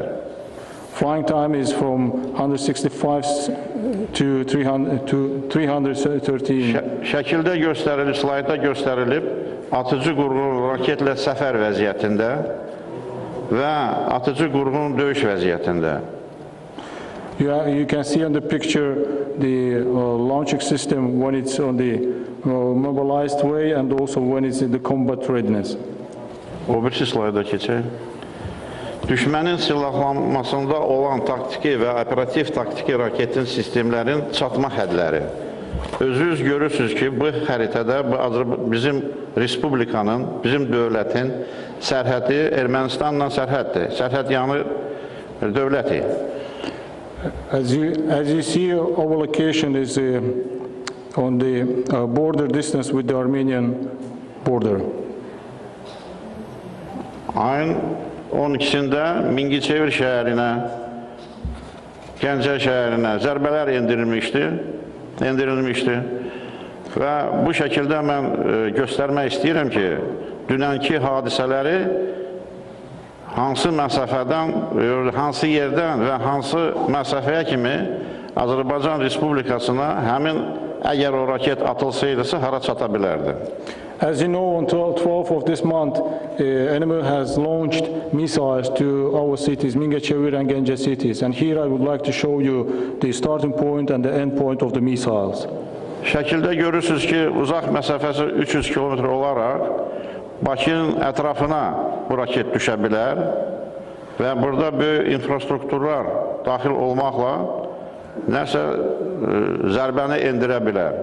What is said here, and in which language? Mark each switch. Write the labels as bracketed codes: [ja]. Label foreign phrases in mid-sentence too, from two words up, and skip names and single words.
[en] Flying time is from 165 to 313. [az] Şəkildə göstərilib, slayda göstərilib, atıcı qurğunun raketlə səfər vəziyyətində və atıcı qurğunun döyüş vəziyyətində. [en] You can see on the picture the launching system when it's on the mobilized way and also when it's in the combat readiness. [az] O birisi slayda keçək. Düşmənin silahlanmasında olan taktiki və operativ taktiki raketin sistemlərin çatma hədləri. Özünüz görürsünüz ki, bu xəritədə bizim Respublikanın, bizim dövlətin sərhədi Ermənistanla sərhəddir. Sərhəd yanı dövləti. [en] As you see, our location is on the border distance with the Armenian border. [az] Ayın 12-sində Mingəçevir şəhərinə, Gəncə şəhərinə zərbələr endirilmişdi və bu şəkildə mən göstərmək istəyirəm ki, dünənki hadisələri hansı məsafədən, hansı yerdən və hansı məsafəyə kimi Azərbaycan Respublikasına həmin əgər o raket atılsaydısa hara çata bilərdi. [en] As you know, on 12th of this month, the enemy has launched missiles to our cities, Mingəçevir and Gəncə cities. And here I would like to show you the starting point and the end point of the missiles. [az] Şəkildə görürsünüz ki, uzaq məsafəsi 300 kilometr olaraq Bakının ətrafına bu raket düşə bilər və burada böyük infrastrukturlar daxil olmaqla nəsə zərbəni endirə bilər.